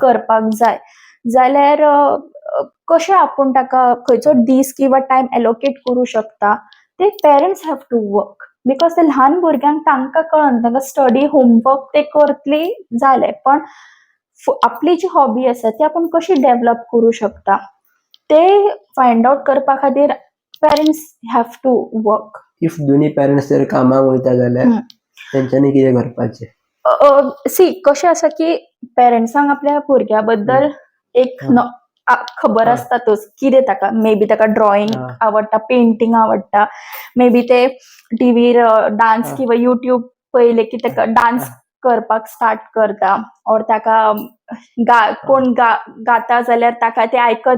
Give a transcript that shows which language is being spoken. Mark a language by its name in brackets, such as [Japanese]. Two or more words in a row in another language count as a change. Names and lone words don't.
[Konkani] करपाक जाय जाल्यार कशें आपूण ताका खंयचो दीस किंवा टायम एलोकेट करूं शकता ते [English] parents have to work [Konkani] बिकॉज ते ल्हान भुरग्यांक तांकां कळना तांकां [English] study homework [Konkani] ते करतली जालें पण आपली जी हॉबी आसा ती आपण कशी डेव्हलप करू शकता ते [English] find out [Konkani] करपा खातीर [English] parents have to work [Konkani] इफ दोन्ही पेरेंट्स जर कामाक वयता जाल्यार तेंच्यांनी कितें करपाचें सी कशें आसा की पेरंट्सांक आपल्या भुरग्या बद्दल एक खबर आसतातूच कितें ताका [English] may be [Konkani] ताका ड्रॉइंग आवडटा पेंटिंग आवडटा [English] may be [Konkani] ते टीव्हीर डान्स किंवा युट्यूब पयले की ताका डान्स करपाक स्टार्ट करता और ताका कोण गाता जाल्यार ताका ते आयकत